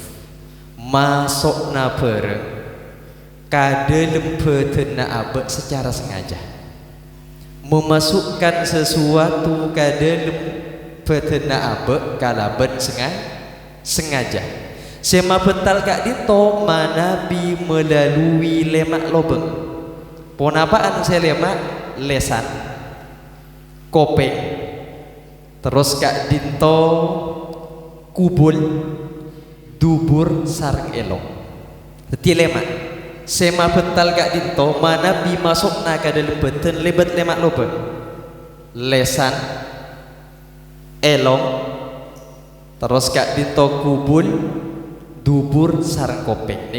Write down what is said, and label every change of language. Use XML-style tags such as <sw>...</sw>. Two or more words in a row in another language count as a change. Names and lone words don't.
<mad>Masukna bareng kadalem badanna abe secara sengaja.</mad> <id>Memasukkan sesuatu ke dalam badanna abe kalaban sengaja.</id> <mad>Sema betal kak dito manabi melalui lemak lobeng. Pon apaan saya lemak? Lesan, kopeng, terus kak dito kubul, dubur, sareng elong. Dadi lemak. Sema betal kak dinto mana bi masukna</mad> <id>ke dalam badan</id> <mad>lebat lemak lobeng, lesan, elong, terus kak dinto kubul, dubur, sareng kopeng.</mad>